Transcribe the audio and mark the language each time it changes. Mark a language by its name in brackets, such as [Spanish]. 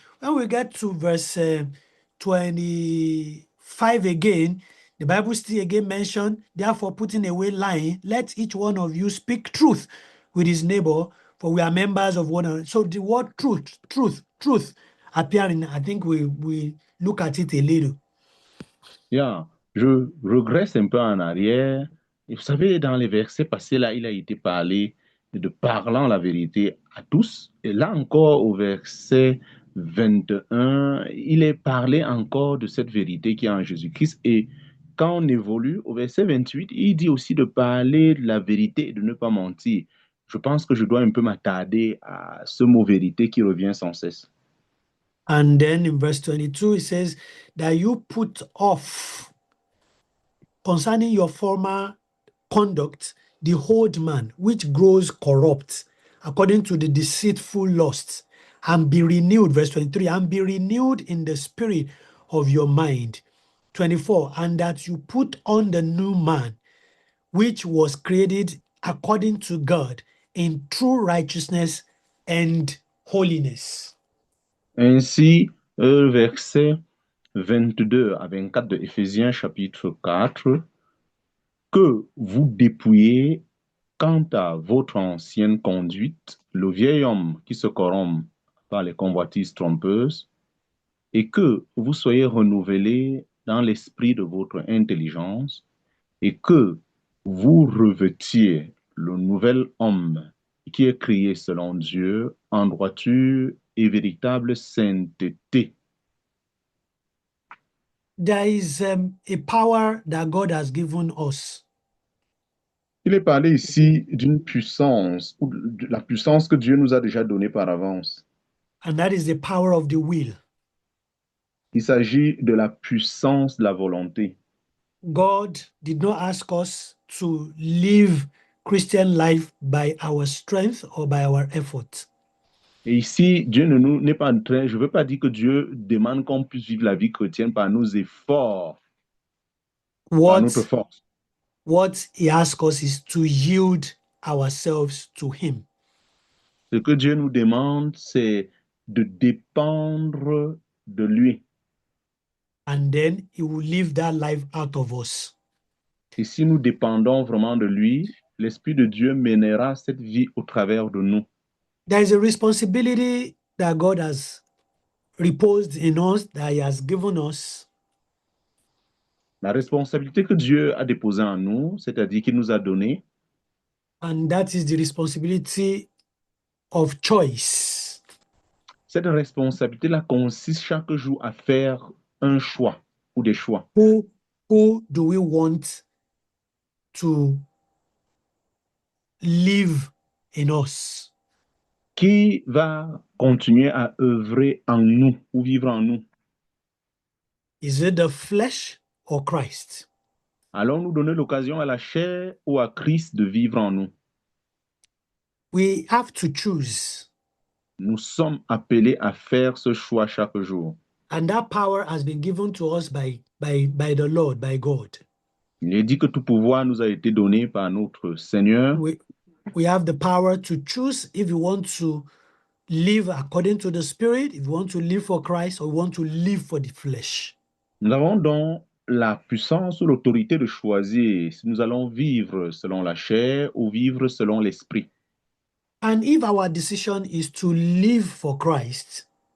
[English] When we get to verse 25 again, the Bible still again mentioned, therefore putting away lying, let each one of you speak truth with his neighbor, for we are members of one another. So the word truth appearing, I think we look at it a little. Yeah. [French] Je regresse un peu en arrière. Et vous savez, dans les versets passés, là, il a été parlé de parlant la vérité à tous. Et là encore, au verset 21, il est parlé encore de cette vérité qui est en Jésus-Christ. Et quand on évolue, au verset 28, il dit aussi de parler de la vérité et de ne pas mentir. Je pense que je dois un peu m'attarder à ce mot vérité qui revient sans cesse. [English] And then in verse 22, it says that you put off concerning your former conduct the old man, which grows corrupt according to the deceitful lusts, and be renewed, verse 23, and be renewed in the spirit of your mind. 24, and that you put on the new man, which was created according to God in true righteousness and holiness. [French] Ainsi, verset 22 à 24 de Éphésiens chapitre 4, que vous dépouillez quant à votre ancienne conduite, le vieil homme qui se corrompt par les convoitises trompeuses, et que vous soyez renouvelés dans l'esprit de votre intelligence, et que vous revêtiez le nouvel homme qui est créé selon Dieu en droiture et véritable sainteté. [English] There is a power that God has given us. [French] Il est parlé ici d'une puissance, ou de la puissance que Dieu nous a déjà donnée par avance. [English] And that is the power of the will. [French] Il s'agit de la puissance de la volonté. [English] God did not ask us to live Christian life by our strength or by our effort. [French] Et ici, Dieu ne nous n'est pas en train, je ne veux pas dire que Dieu demande qu'on puisse vivre la vie chrétienne par nos efforts, par notre force. [English] What he asks us is to yield ourselves to him. [French] Ce que Dieu nous demande, c'est de dépendre de lui. [English] And then he will live that life out of us. [French] Et si nous dépendons vraiment de lui, l'Esprit de Dieu mènera cette vie au travers de nous. [English] There is a responsibility that God has reposed in us, that he has given us. [French] La responsabilité que Dieu a déposée en nous, c'est-à-dire qu'il nous a donné, [English] And that is the responsibility of choice. [French] cette responsabilité-là consiste chaque jour à faire un choix ou des choix. [English] Who do we want to live in us? [French] Qui va continuer à œuvrer en nous ou vivre en nous? [English] Is it the flesh or Christ? [French] Allons-nous donner l'occasion à la chair ou à Christ de vivre en nous? [English] We have to choose. [French] Nous sommes appelés à faire ce choix chaque jour. [English] And that power has been given to us by the Lord, by God. [French] Il est dit que tout pouvoir nous a été donné par notre Seigneur. [English] We have the power to choose if you want to live according to the Spirit, if you want to live for Christ, or you want to live for the flesh. [French] Nous avons donc la puissance ou l'autorité de choisir si nous allons vivre selon la chair ou vivre selon l'esprit. [English] And if our decision is to live for Christ,